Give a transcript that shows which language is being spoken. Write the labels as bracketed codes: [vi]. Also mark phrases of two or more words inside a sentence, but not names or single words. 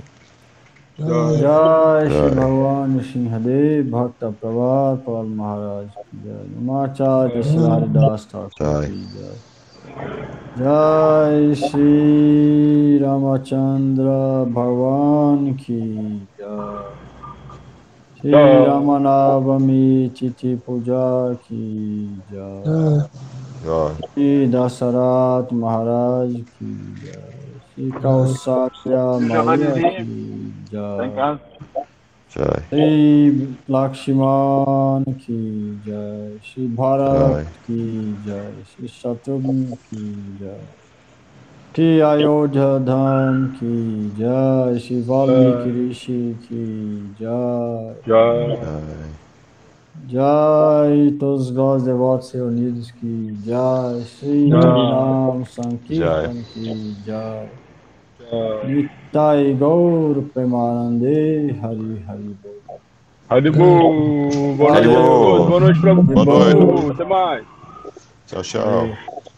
[hi] जय श्री भगवान सिंहदेव भक्त प्रभात पाल महाराज की जय. नामाचार्य श्री हरिदास ठाकुर की जय। जय श्री रामचन्द्र भगवान की जय. श्री रामनवमी तिथि पूजा की जय. श्री दशरथ महाराज की जय. श्री कौसल्या माया की जय. श्री लक्ष्मण की जय. श्री भरत की जय। श्री शत्रुघ्न की जय. श्री अयोध्या धाम की जय. श्री वाल्मीकि ऋषि की जय. Jai, [pt] todos os gods devotos reunidos [hi] की जय. श्री हरिनाम संकीर्तन की जय. [bn] নিতাই গৌর প্রেমানন্দে হরি হরি বোল. হরি বোল. [pt] Boa noite pra você. Até mais. Tchau, tchau.